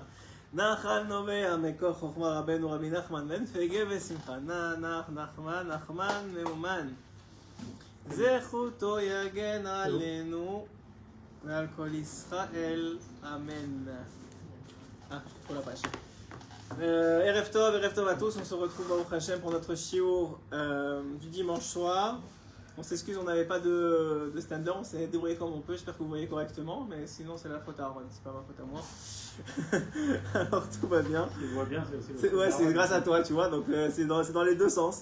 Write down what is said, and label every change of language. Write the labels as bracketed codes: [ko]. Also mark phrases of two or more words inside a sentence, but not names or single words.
[he] נחל נובע מכוח חוכמה רבנו רבי נחמן בן פגה ושמחה. נחמן מאומן. זכותו יגן עלינו ועל כל ישראל, אמן. ערב טוב [fr] à tous, on se retrouve [he] ברוך השם [fr] pour notre shiur du dimanche soir. On s'excuse, on n'avait pas de stand-up, on s'est débrouillé comme on peut, j'espère que vous voyez correctement, mais sinon c'est la faute à Aaron, c'est pas ma faute à moi. Alors tout va bien. Tu vois bien, c'est aussi c'est, ouais, c'est grâce à toi, tu vois, donc c'est dans les deux sens.